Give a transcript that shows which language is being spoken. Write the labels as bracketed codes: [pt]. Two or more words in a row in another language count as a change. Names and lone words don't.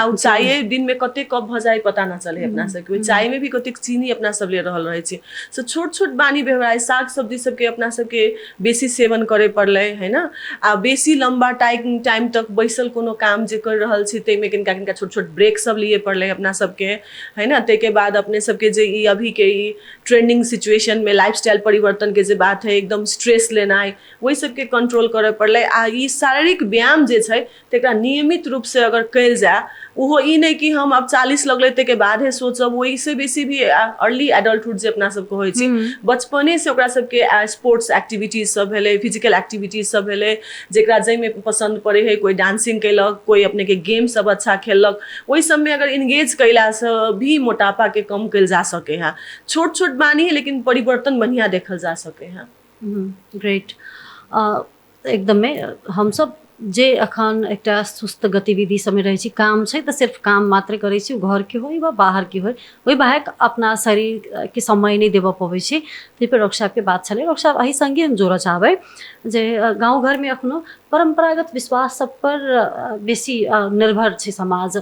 [mai] आ चाय दिन में कते कप भ जाए पता ना चले अपना सबके, चाय में भी कते चीनी अपना सब ले रहल रहे छी। सो छोट छोट बानी व्यवहार, साग सब्जी सबके अपना सबके बेसी सेवन करे पड़ले है ना। आ बेसी लंबा टाइम तक बैसल कोनो काम जे कर रहल छी ते में किनका छोट छोट ब्रेक सब लिए पड़ले अपना सबके है ना। ते के बाद अपने सबके जे ई अभी के ई [en] trending situation [mai] में लाइफस्टाइल परिवर्तन के जे बात है, एकदम स्ट्रेस लेनाइ, वही सबके कंट्रोल करे पड़ले। आ ई शारीरिक व्यायाम जे छै तेकरा नियमित रूप से अगर कल जाए, वो ई नहीं कि हम अब 40 लगले ते के बाद है सोचब, वही से बेसी भी [en] early adulthood [mai] जे अपना सब कहै छी बचपने से ओकरा सबके [en] sports activities [mai] सब भेले, [en] physical activities [mai] सब भेले, जेकरा जै में पसंद पड़े है, कोई डांसिंग कैलक, कोई अपने के गेम सब अच्छा खेलक, वही सब में अगर इंगेज कैला से भी मोटापा के कम कल जा सके है। छोट छोट बानी है लेकिन परिवर्तन बढ़िया देखल जा सके है। ग्रेट, एकदम में हम सब जे अखन एकटा सुस्त गतिविधि समय रहे छी, काम छै तो सिर्फ काम मात्र करे छी, घर के होई वा बाहर के होई, वही बाहर अपना शरीर के समय नहीं देव पबै छी। तै पर डॉक्टर साहब के बात छले, डॉक्टर साहब अही संगे हम जोड़ चाहबै जे गाँव घर में अखनो परंपरागत विश्वास सब पर बेसी निर्भर छै समाज।